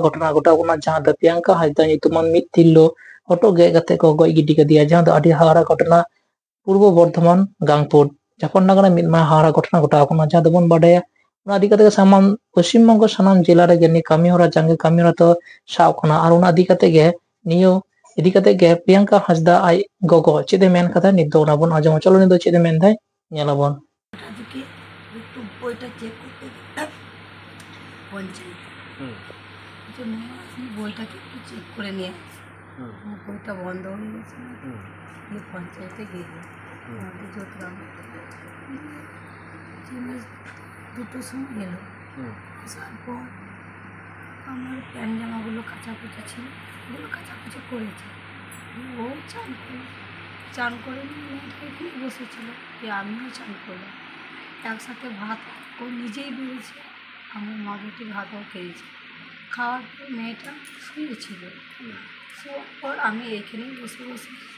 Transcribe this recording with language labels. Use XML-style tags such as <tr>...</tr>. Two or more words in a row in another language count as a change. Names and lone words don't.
<sat>ᱜᱷᱚᱴᱚᱱᱟ ᱜᱷᱚᱴᱟᱣ ᱠᱟᱱᱟ ᱡᱟᱦᱟᱸ ᱫᱚ ᱯᱨᱤᱭᱟᱝᱠᱟ ᱦᱟᱸᱥᱫᱟ ᱧᱩᱛᱩᱢᱟᱱ ᱢᱤᱫ ᱛᱤᱨᱞᱟᱹ ᱦᱚᱴᱚᱜ ᱜᱮᱫ ᱠᱟᱛᱮ ᱠᱚ ᱜᱚᱡ ᱜᱤᱰᱤ ᱠᱮᱫᱮᱭᱟ ᱡᱟᱦᱟᱸ ᱫᱚ ᱟᱹᱰि ᱦᱟᱦᱟᱲᱟ ᱜᱷᱚᱴᱚᱱᱟ ᱯᱩᱨᱵᱚ ᱵᱚᱨᱫᱷᱚᱢᱟᱱ ᱜᱟᱝᱯᱩᱨ ᱡᱟᱯᱟᱱ ᱱᱟᱜᱟᱨ ᱢᱤᱫ ᱢᱟᱨᱟᱝ ᱦᱟᱦᱟᱲᱟ ᱜᱷᱚᱴᱚᱱᱟ ᱜᱷᱚᱴᱟᱣ ᱠᱟᱱᱟ ᱡᱟᱦᱟᱸ ᱫᱚᱵᱚᱱ ᱵᱟᱰᱟᱭᱟ ᱚᱱᱟ ᱤᱫᱤ ᱠᱟᱛᱮ ᱥᱟᱢᱟᱱ ᱯᱚᱥᱪᱤᱢ ᱵᱚᱝᱜᱚ ᱥᱟᱱᱟᱢ ᱡᱮᱞᱟ ᱨᱮ ᱡᱟᱹᱱᱤᱡ ᱠᱟᱹᱢᱤᱦᱚᱨᱟ ᱡᱟᱸᱜᱮ ᱠᱟᱹᱢᱤᱦᱚᱨᱟ ᱫᱚ ᱥᱟᱵ ᱠᱟᱱᱟ ᱟᱨ ᱚᱱᱟ ᱤᱫᱤ ᱠᱟᱛᱮ ᱜᱮ ᱱᱤᱭᱟᱹ ᱤᱫᱤ ᱠᱟᱛᱮ ᱜᱮ ᱯᱨᱤᱭᱟᱝᱠᱟ ᱦᱟᱸᱥᱫᱟ ᱟᱡ ᱜᱚᱜᱚ ᱪᱮᱫ ᱮ ᱢᱮᱱ ᱠᱟᱫᱟ ᱱᱤᱛ ᱫᱚ ᱚᱱᱟ ᱵᱚᱱ ᱟᱸᱡᱚᱢᱟ ᱪᱚᱞᱚ ᱱᱤᱛ ᱫᱚ ᱪᱮᱫ ᱮ ᱢᱮᱱᱫᱟᱭ ᱧᱮᱞᱟᱵᱚᱱ</sat> <bn>আজকে একটু বইটা চেক করতে পঞ্চায়েত জন্য আমি বইটাকে একটু চেক করে নিয়ে বইটা বন্ধ হয়ে গেছে দিয়ে পঞ্চায়েতে গেলাম আমাদের যোগগ্রাম জিনিস দুটোর সময় এলো আসার পর আমার প্যান্ট জামাগুলো কাচাকুচি ছিল ওগুলো কাচাকুচি করেছে ও চান করে নিয়ে এখানে বসেছিল যে আমিও চান করলাম একসাথে ভাত ও নিজেই বেড়েছে আমার মা বেটি ভাতও খেয়েছে খাওয়ার পর মেয়েটা শুয়েছিল শোয়ার পর আমি এখানেই বসে বসে</bn>